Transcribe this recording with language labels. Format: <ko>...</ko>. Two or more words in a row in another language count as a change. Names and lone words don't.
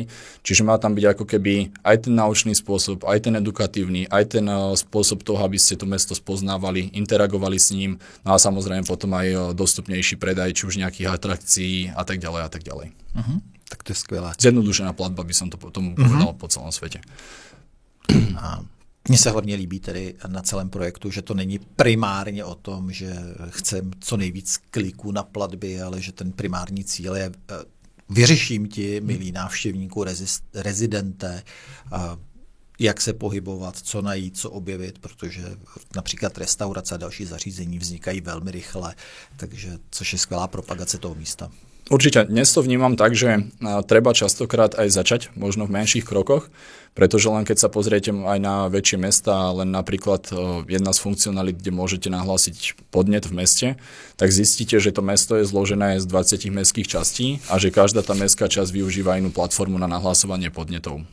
<sk>Čiže má tam byť ako keby aj ten naučný spôsob, aj ten edukatívny, aj ten spôsob toho, aby ste to mesto spoznávali, interagovali s ním, no a samozrejme potom aj dostupnejší predaj, či už nejakých atrakcií a tak ďalej a tak ďalej.</sk> <cs>Tak to je skvělé.</cs> <sk>Zjednodušená platba by som to potom povedal po celom svete.</sk> <cs>Mně se hlavně líbí tedy na celém projektu, že to není primárně o tom, že chcem co nejvíc kliků na platby, ale že ten primární cíl je vyřeším ti, milí návštěvníku, rezidente, jak se pohybovat, co najít, co objevit, protože například restaurace a další zařízení vznikají velmi rychle, takže což je skvělá propagace toho místa.</cs> <sk>Určite, dnes to vnímam tak, že treba častokrát aj začať, možno v menších krokoch, pretože len keď sa pozriete aj na väčšie mesta, len napríklad jedna z funkcionalít, kde môžete nahlásiť podnet v meste, tak zistíte, že to mesto je zložené z 20 mestských častí a že každá tá mestská časť využíva inú platformu na nahlasovanie podnetov.</sk>